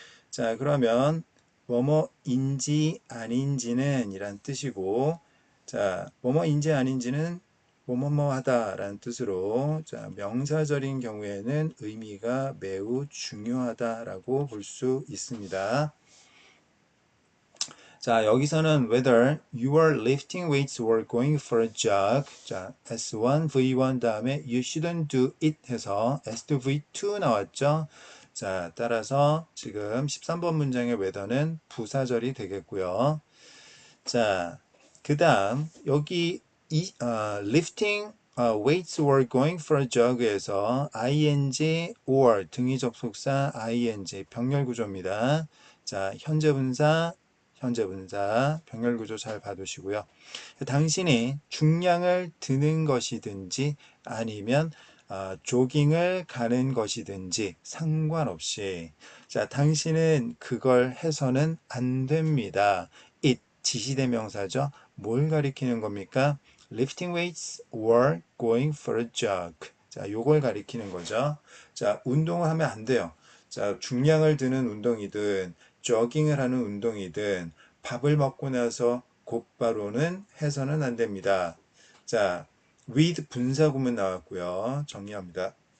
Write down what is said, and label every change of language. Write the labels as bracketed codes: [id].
[ko] 자, 그러면 뭐뭐인지 아닌지는 이란 뜻이고 자, 뭐뭐인지 아닌지는 뭐뭐뭐 하다 라는 뜻으로 자, 명사절인 경우에는 의미가 매우 중요하다라고 볼 수 있습니다. 자, 여기서는 [en] whether you are lifting weights or going for a jog. [ko] 자, S1, V1 다음에 [en] you shouldn't do it [ko] 해서 S2, V2 나왔죠. 자, 따라서 지금 13번 문장의 whether는 부사절이 되겠고요. 자, 그 다음 여기 [en] lifting weights or going for a jog [ko] 에서 ing or 등위 접속사 ing 병렬 구조입니다. 자, 현재 분사 병렬 구조 잘 봐두시고요. 당신이 중량을 드는 것이든지 아니면 조깅을 가는 것이든지 상관없이 자, 당신은 그걸 해서는 안 됩니다. it 지시대명사죠. 뭘 가리키는 겁니까? [en] lifting weights or going for a jog. [ko] 자, 요걸 가리키는 거죠. 자, 운동을 하면 안 돼요. 자, 중량을 드는 운동이든 조깅을 하는 운동이든 밥을 먹고 나서 곧바로는 해서는 안 됩니다. 자, with 분사구문 나왔고요. 정리합니다.